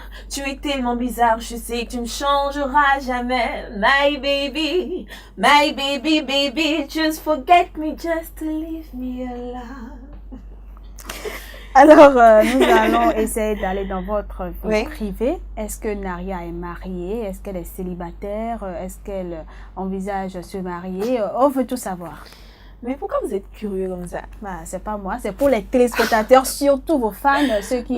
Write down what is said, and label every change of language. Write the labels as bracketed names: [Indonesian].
[French] Tu es tellement bizarre, je sais que tu ne changeras jamais. [English] My baby, baby, just forget me, just leave me alone. [French] Alors, nous allons essayer d'aller dans votre vie Oui. privée. Est-ce que Naria est mariée? Est-ce qu'elle est célibataire? Est-ce qu'elle envisage de se marier? On veut tout savoir. Mais pourquoi vous êtes curieux comme ça? Bah, c'est pas moi, c'est pour les téléspectateurs, surtout vos fans, ceux qui